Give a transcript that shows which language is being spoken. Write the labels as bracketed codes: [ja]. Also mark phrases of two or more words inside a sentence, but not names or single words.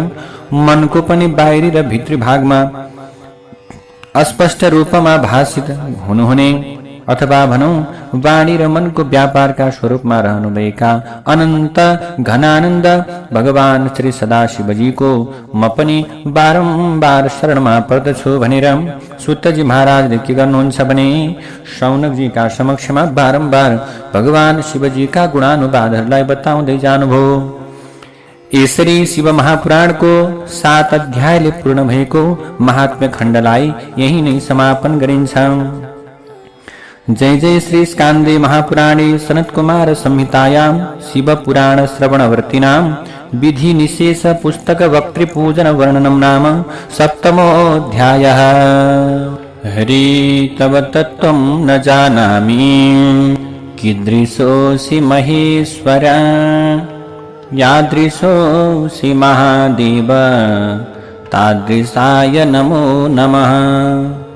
[ne] मनको पनि बाहिरी र भित्री भागमा अस्पष्ट रूपमा भाषित हुनुहुने अथवा भनौं वाणी र मनको व्यापारका स्वरूपमा रहनुभएका अनन्त घनानन्द भगवान श्री सदाशिवजीको म पनि बारम्बार शरणमा पर्दछु भनेर सुतजी महाराजले के गर्नुहुन्छ भने शौनकजीका समक्षमा बारम्बार भगवान शिवजीका गुणानुवादहरूलाई बताउँदै जानुभयो। यसरी शिव महापुराणको 7 अध्यायले पूर्ण भएको महात्म्य खण्डलाई यही नै समापन गरिन्छ। [sa] जय जय श्री स्कान्दे महापुराणे सनत्कुमार संहितायां शिव पुराण श्रवणवर्तिनां विधि निशेष पुस्तक वक्तृपूजन वर्णनम नाम 7मोऽध्यायः। हरि तव तत्त्वं न जानामि कीदृशोऽसि महेश्वर यादृशोऽसि महादेव तादृशाय नमो नमः।